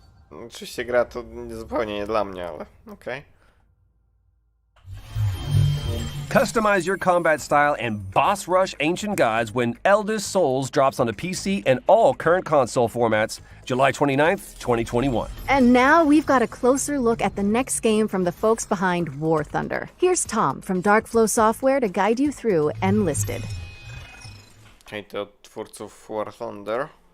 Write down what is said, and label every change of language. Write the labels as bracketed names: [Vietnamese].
[Polish] Oczywiście gra to zupełnie nie dla mnie, ale okej. [English] Customize your combat style and boss rush ancient gods when Eldest Souls drops onto PC and all current console formats July 29th, 2021. And now we've got a closer look at the next game from the folks behind War Thunder. Here's Tom from Darkflow Software to guide you through Enlisted. [Polish] Hej, to od twórców War Thunder.